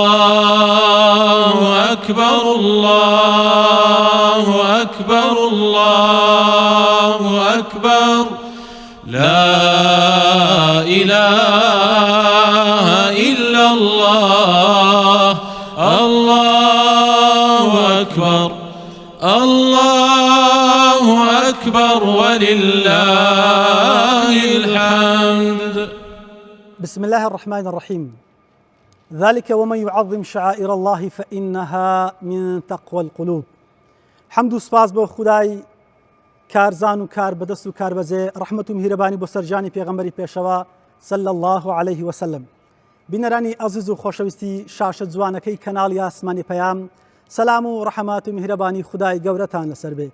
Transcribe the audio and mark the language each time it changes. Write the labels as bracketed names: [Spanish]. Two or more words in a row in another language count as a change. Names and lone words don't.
[Arabic] الله أكبر الله أكبر الله أكبر لا إله إلا الله الله أكبر الله أكبر ولله الحمد. بسم الله الرحمن الرحيم. ذلك ومن يعظم شعائر الله فإنها من تقوى القلوب. [Central Kurdish] حمد و سپاس بۆ خودای کارزان و کار بەدەست و کار بەجێ، ڕەحمەت و میهرەبانی بۆ سەرجانی پێغەمبەری پێشەوە [Arabic] صلی الله عليه وسلم. [Central Kurdish] بینەرانی عەزیز و خۆشەویستی شاشە جوانەکەی کەناڵی ئاسمانی پەیام، سەلام و ڕەحمات و میهرەبانی خودای گەورەتان لەسەر بێ.